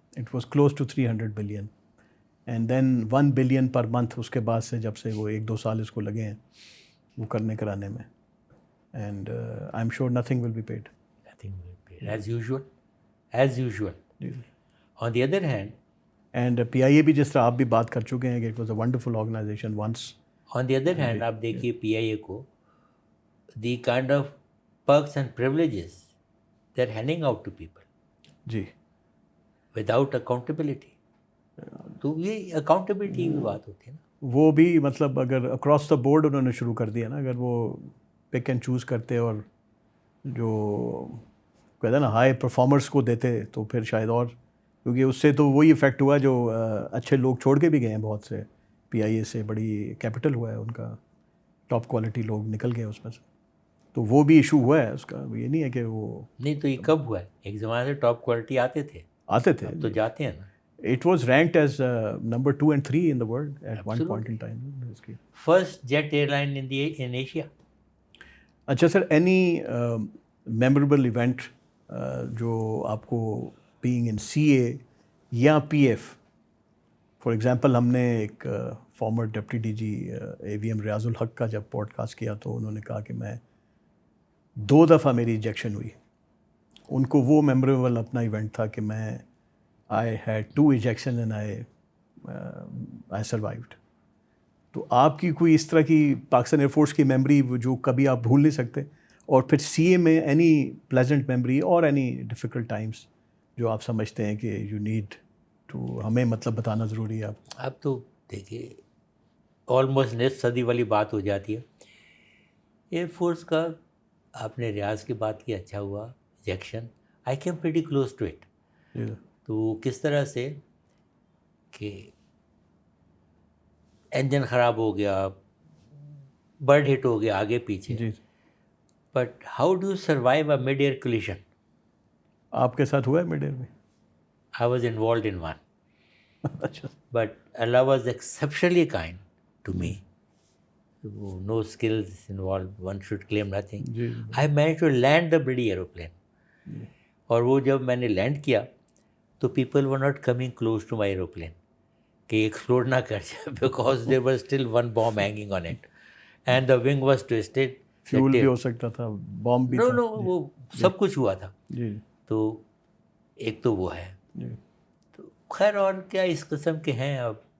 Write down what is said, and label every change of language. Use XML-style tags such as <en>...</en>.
<en>it was close to 300 billion and then 1 billion per month</en> <ur>اس کے بعد سے، جب سے وہ 1-2 سال اس کو لگے ہیں وہ کرنے کرانے میں.</ur> <en>And I am sure nothing will be paid. Nothing will be paid. As usual. On the other hand,</en> <ur>and P آئی اے بھی جس طرح آپ بھی بات کر چکے ہیں کہ</ur> <en>It was a wonderful organisation once. on the other hand,</en> <ur>آپ دیکھیے پی آئی اے کو</ur> <en>the kind of perks and privileges they're handing out to people</en> <ur>جی</ur> <en>without accountability.</en> <ur>تو یہ اکاؤنٹیبلٹی کی بات ہوتی ہے نا. وہ بھی مطلب اگر</ur> <en>across the board</en> <ur>انہوں نے شروع کر دیا نا، اگر وہ</ur> <en>pick and choose</en> <ur>کرتے اور جو کہتے ہیں نا ہائی پرفارمرس کو دیتے تو پھر شاید، اور کیونکہ اس سے تو وہی افیکٹ ہوا جو اچھے لوگ چھوڑ کے بھی گئے ہیں بہت سے. پی آئی اے سے بڑی کیپٹل ہوا ہے ان کا، ٹاپ کوالٹی لوگ نکل گئے اس میں سے. تو وہ بھی ایشو ہوا ہے اس کا. یہ نہیں ہے کہ وہ نہیں تو یہ کب ہوا ہے؟ ایک زمانے سے ٹاپ کوالٹی آتے تھے اب تو جاتے ہیں نا.</ur> <en>It was ranked as number 2 and 3 in the world at one point in time. First jet airline in Asia.</en> <ur>اچھا سر،</ur> <en>any memorable event</en> <ur>جو آپ کو</ur> <en>being in CA</en> <ur>یا PF، فار ایگزامپل ہم نے ایک farmer deputy D جی AVM ریاض الحق کا جب پوڈ کاسٹ کیا تو انہوں نے کہا کہ میں 2 دفعہ میری ایجیکشن ہوئی. ان کو وہ میموریبل اپنا ایونٹ تھا کہ میں</ur> <en>I had 2 ejection and I survived.</en> <ur>تو آپ کی کوئی اس طرح کی پاکستان ایئر فورس کی میموری جو کبھی آپ بھول نہیں سکتے؟ اور پھر سی اے میں</ur> <en>any pleasant memory</en> <ur>اور</ur> <en>any difficult times</en> <ur>جو آپ سمجھتے ہیں کہ</ur> <en>you need to</en> <ur>ہمیں مطلب بتانا ضروری ہے آپ؟ اب تو دیکھیے آلموسٹ نصف صدی والی بات ہو جاتی ہے ایئر فورس کا. آپ نے ریاض کی بات کی، اچھا ہوا.</ur> <en>Ejection I came pretty close to it.</en> <ur>تو کس طرح سے کہ انجن خراب ہو گیا، برڈ ہٹ ہو گیا آگے پیچھے، جی.</ur> <en>But how do you survive a mid air collision?</en> <ur>آپ کے ساتھ ہوا ہے مڈ ایئر میں؟</ur> <en>I was involved in one.</en> <ur>اچھا.</ur> <en>But Allah was exceptionally kind to me. No skills involved, one should claim nothing.</en> <ur>جی.</ur> <en>I managed to land the bloody aeroplane.</en> <ur>اور وہ جب میں نے لینڈ کیا تو</ur> <en>people were not coming close to my aeroplane</en> <ur>کہ explode نہ کر جائے</ur> <en>because there was still one bomb hanging on it and the wing was twisted.</en> <ur>Fuel بھی ہو سکتا تھا، بامب بھی تھا. No, وہ سب کچھ ہوا تھا. جی. تو ایک تو وہ ہے. جی. خیر اور کیا اس قسم کے ہیں اب</ur>